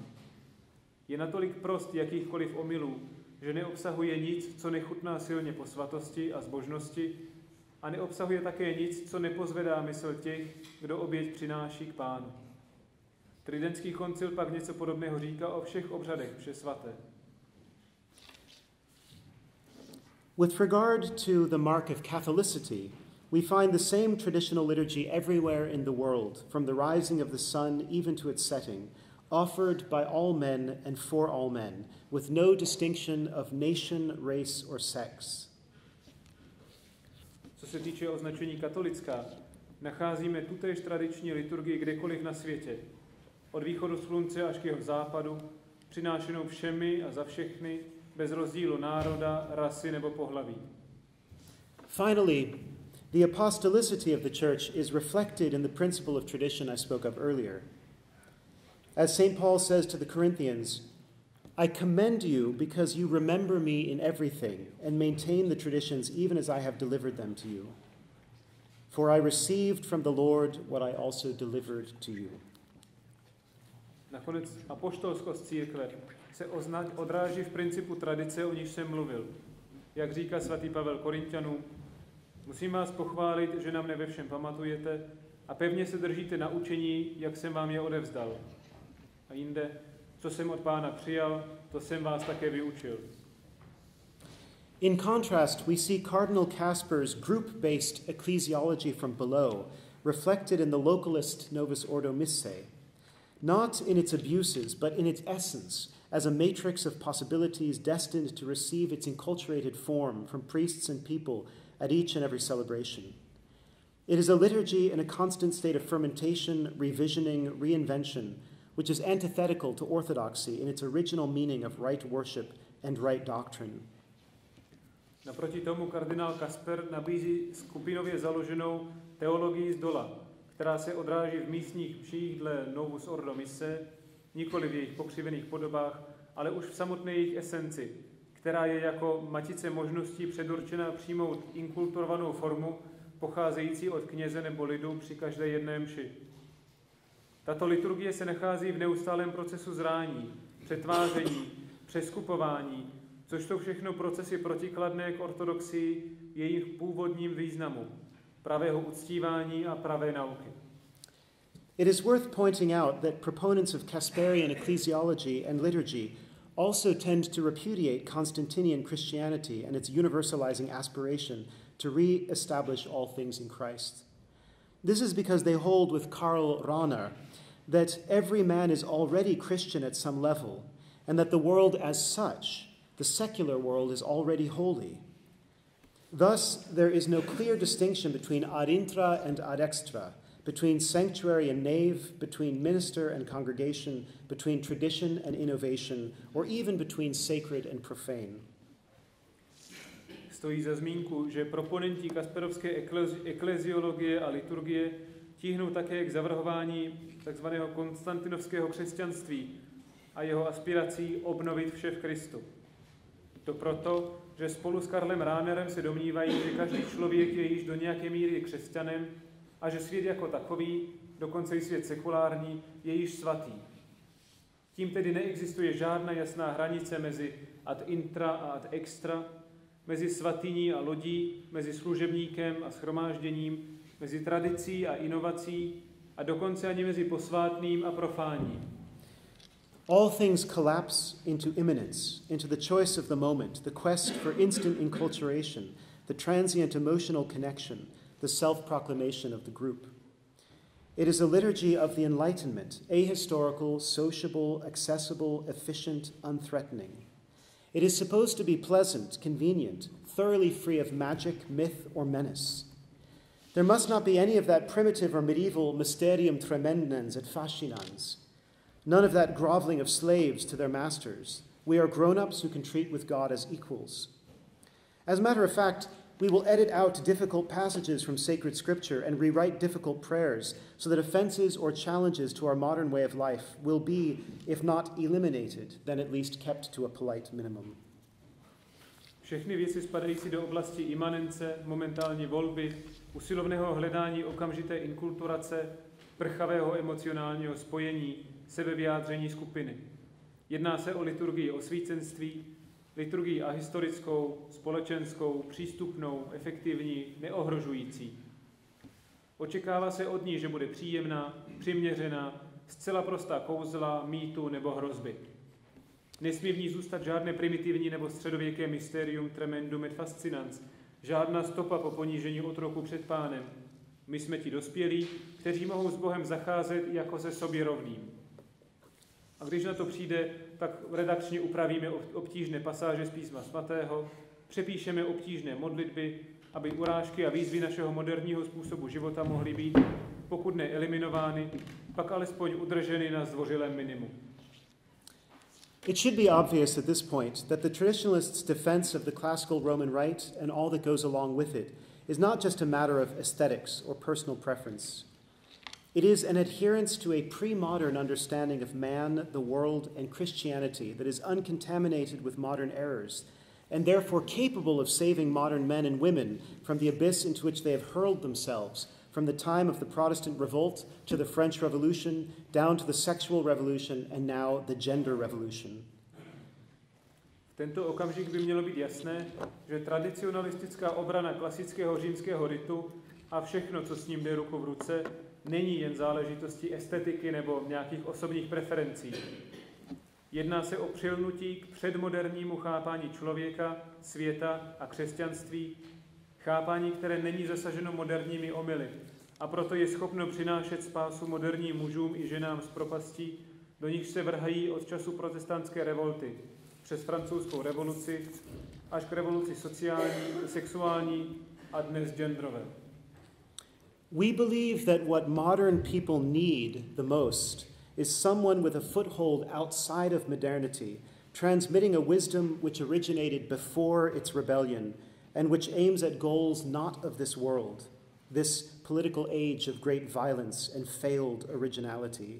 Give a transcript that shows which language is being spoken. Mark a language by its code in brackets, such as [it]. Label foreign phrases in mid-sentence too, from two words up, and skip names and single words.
[cs] Je natolik prost jakýchkoliv omylů, že neobsahuje nic, co nechutná silně po svatosti a zbožnosti, a neobsahuje také nic, co nepozvedá mysl těch, kdo oběť přináší k Pánu. Tridentský koncil pak něco podobného říká o všech obřadech vše svaté. [en] With regard to the mark of Catholicity, we find the same traditional liturgy everywhere in the world, from the rising of the sun even to its setting, offered by all men and for all men, with no distinction of nation, race, or sex. [cs] Co se týče označení katolická, nacházíme tutéž tradiční liturgii kdekoliv na světě, od východu slunce až k jeho západu, přinášenou všemi a za všechny, bez rozdílu národa, rasy nebo pohlaví. [en] Finally, the apostolicity of the church is reflected in the principle of tradition I spoke of earlier. As St. Paul says to the Corinthians, I commend you because you remember me in everything and maintain the traditions even as I have delivered them to you. For I received from the Lord what I also delivered to you. [cs] Nakonec apoštolskost církve se odráží v principu tradice, o níž jsem mluvil. Jak říká svatý Pavel Korinťanům, musím vás pochválit, že na mne ve všem pamatujete a pevně se držíte na učení, jak jsem vám je odevzdal. A jinde, co jsem od Pána přijal, to jsem vás také vyučil. [en] In contrast, we see Cardinal Casper's group-based ecclesiology from below reflected in the localist Novus Ordo Missae, not in its abuses, but in its essence, as a matrix of possibilities destined to receive its enculturated form from priests and people at each and every celebration. It is a liturgy in a constant state of fermentation, revisioning, reinvention, which is antithetical to orthodoxy in its original meaning of right worship and right doctrine. [cs] Naproti tomu kardinál Kasper nabízí skupinově založenou teologii z dola, která se odráží v místních mších dle Novus Ordo Missae, nikoli v jejich pokřivených podobách, ale už v samotné jejich esenci, která je jako matice možností předurčená přijmout inkulturovanou formu, pocházející od kněze nebo lidu při každé jedné mši. Tato liturgie se nachází v neustálém procesu zrání, přetváření, přeskupování, což jsou všechno procesy protikladné k ortodoxii v jejich původním významu, pravého uctívání a pravé nauky. [en] It is worth pointing out that proponents of Casperian ecclesiology and liturgy also tend to repudiate Constantinian Christianity and its universalizing aspiration to re-establish all things in Christ. This is because they hold with Karl Rahner that every man is already Christian at some level, and that the world as such, the secular world, is already holy. Thus, there is no clear distinction between [la] ad intra [en] and [la] ad extra, [en] between sanctuary and nave, between minister and congregation, between tradition and innovation, or even between sacred and profane. [cs] Stojí za zmínku, že proponenti kasperovské ekleziologie a liturgie tíhnou také k zavrhování tzv. Konstantinovského křesťanství a jeho aspirací obnovit vše v Kristu. To proto, že spolu s Karlem Rahnerem se domnívají, že každý člověk je již do nějaké míry křesťanem a že svět jako takový, dokonce i svět sekulární, je již svatý. Tím tedy neexistuje žádná jasná hranice mezi [la] ad intra [cs] a [la] ad extra, [cs] mezi svatyní a lodí, mezi služebníkem a shromážděním, mezi tradicí a inovací a dokonce ani mezi posvátným a profáním. [en] All things collapse into immanence, into the choice of the moment, the quest for instant enculturation, the transient emotional connection, the self-proclamation of the group. It is a liturgy of the Enlightenment, ahistorical, sociable, accessible, efficient, unthreatening. It is supposed to be pleasant, convenient, thoroughly free of magic, myth, or menace. There must not be any of that primitive or medieval [la] mysterium tremendans et fascinans. [en] None of that groveling of slaves to their masters. We are grown-ups who can treat with God as equals. As a matter of fact, we will edit out difficult passages from sacred scripture and rewrite difficult prayers so that offenses or challenges to our modern way of life will be, if not eliminated, then at least kept to a polite minimum. [cs] Všechny věci spadající do oblasti imanence, momentální volby, usilovného hledání okamžité inkulturace, prchavého emocionálního spojení, sebevyjádření skupiny. Jedná se o liturgii osvícenství, liturgii ahistorickou, společenskou, přístupnou, efektivní, neohrožující. Očekává se od ní, že bude příjemná, přiměřená, zcela prostá kouzla, mýtu nebo hrozby. Nesmí v ní zůstat žádné primitivní nebo středověké [la] mysterium tremendum et fascinans, [cs] žádná stopa po ponížení otroku před Pánem. My jsme ti dospělí, kteří mohou s Bohem zacházet jako se sobě rovným. A když na to přijde, tak redakčně upravíme obtížné pasáže z Písma svatého, přepíšeme obtížné modlitby, aby urážky a výzvy našeho moderního způsobu života mohly být, pokud ne eliminovány, pak alespoň udrženy na zdvořilém minimu. [en] It should be obvious at this point that the traditionalists' defense of the classical Roman rite and all that goes along with it is not just a matter of aesthetics or personal preference. It is an adherence to a pre-modern understanding of man, the world, and Christianity that is uncontaminated with modern errors, and therefore capable of saving modern men and women from the abyss into which they have hurled themselves from the time of the Protestant Revolt to the French Revolution, down to the sexual revolution, and now the gender revolution. [cs] V tento okamžik by mělo být jasné, že tradicionalistická obrana klasického římského ritu a všechno, co s ním jde ruku v ruce, není jen záležitostí estetiky nebo nějakých osobních preferencí. Jedná se o přilnutí k předmodernímu chápání člověka, světa a křesťanství, chápání, které není zasaženo moderními omyly a proto je schopno přinášet spásu moderním mužům i ženám z propastí, do nich se vrhají od času protestantské revolty, přes francouzskou revoluci až k revoluci sociální, sexuální a dnes genderové. [en] We believe that what modern people need the most is someone with a foothold outside of modernity, transmitting a wisdom which originated before its rebellion and which aims at goals not of this world, this political age of great violence and failed originality.